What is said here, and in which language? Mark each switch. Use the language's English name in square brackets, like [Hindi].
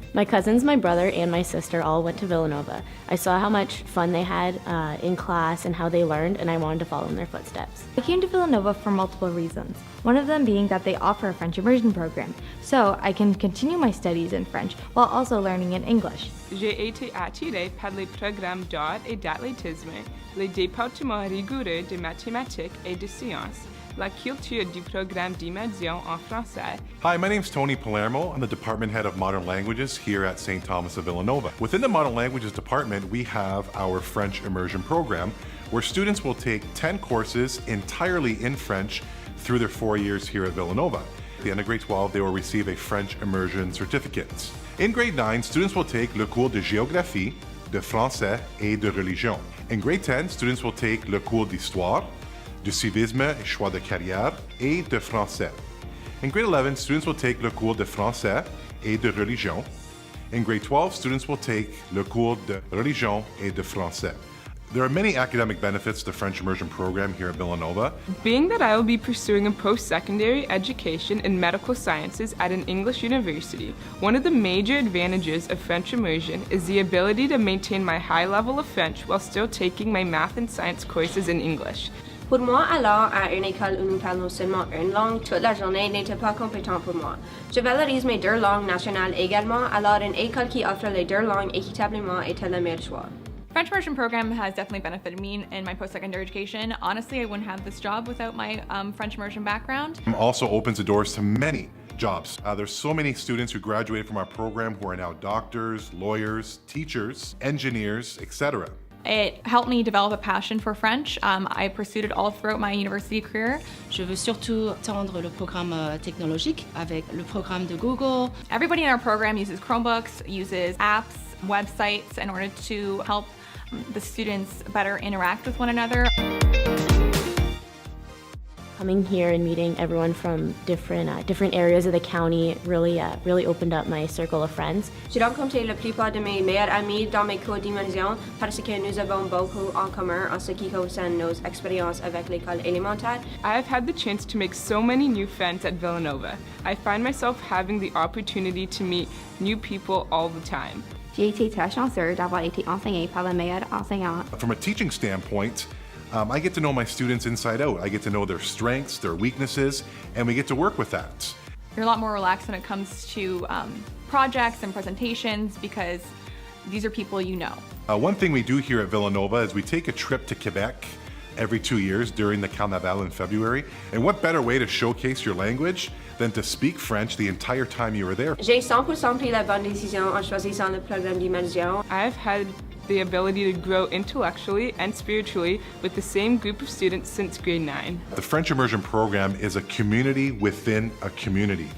[English] My cousins, my brother, and my sister all went to Villanova. I saw how much fun they had in class and how they learned, and I wanted to follow in their footsteps. I came to Villanova for multiple reasons. One of them being that they offer a French immersion program, so I can continue my studies in French while also learning in English. [French] J'ai été attiré par les programmes d'art et d'athlétisme, les départements rigoureux de mathématiques et de sciences, la culture du programme d'immersion en français. [English] Hi, my name's Tony Palermo. I'm the department head of modern languages here at St. Thomas of Villanova. Within the modern languages department, we have our French immersion program where students will take 10 courses entirely in French through their 4 years here at Villanova. At the end of grade 12, they will receive a French immersion certificate. In grade 9, students will take [French] le cours de géographie, de français et de religion. [English] In grade 10, students will take [French] le cours d'histoire, de civisme et choix de carrière, et de français. [English] In grade 11, students will take [French] le cours de français et de religion. [English] In grade 12, students will take [French] le cours de religion et de français. [English] There are many academic benefits to the French immersion program here at Villanova. Being that I will be pursuing a post-secondary education in medical sciences at an English university, one of the major advantages of French immersion is the ability to maintain my high level of French while still taking my math and science courses in English. [French] Pour moi, alors, à une école où nous parlons seulement une langue toute la journée n'était pas compétent pour moi. Je valorise mes deux langues nationales également, alors une école qui offre les deux langues équitablement était le meilleur choix. [English] French immersion program has definitely benefited me in my post-secondary education. Honestly, I wouldn't have this job without my French immersion background. Also opens the doors to many jobs. There's so many students who graduated from our program who are now doctors, lawyers, teachers, engineers, etc. It helped me develop a passion for French. I pursued it all throughout my university career. [French] Je veux surtout tendre le programme technologique avec le programme de Google. [English] Everybody in our program uses Chromebooks, uses apps, websites in order to help the students better interact with one another. Coming here and meeting everyone from different areas of the county really opened up my circle of friends. [French] J'ai rencontré la plupart de mes meilleurs amis dans mes cours d'immersion parce que nous avons beaucoup en commun en ce qui concerne nos expériences avec l'école élémentaire. [English] I have had the chance to make so many new friends at Villanova. I find myself having the opportunity to meet new people all the time. [French] J'ai été très chanceux d'avoir été enseigné par le meilleur enseignant. [English] From a teaching standpoint, I get to know my students inside out. I get to know their strengths, their weaknesses, and we get to work with that. You're a lot more relaxed when it comes to projects and presentations because these are people you know. One thing we do here at Villanova is we take a trip to Quebec every 2 years during the Carnaval in February. And what better way to showcase your language than to speak French the entire time you were there? [French] J'ai 100% pris la bonne décision en choisissant le programme d'immersion. [English] I've had the ability to grow intellectually and spiritually with the same group of students since grade 9. The French immersion program is a community within a community.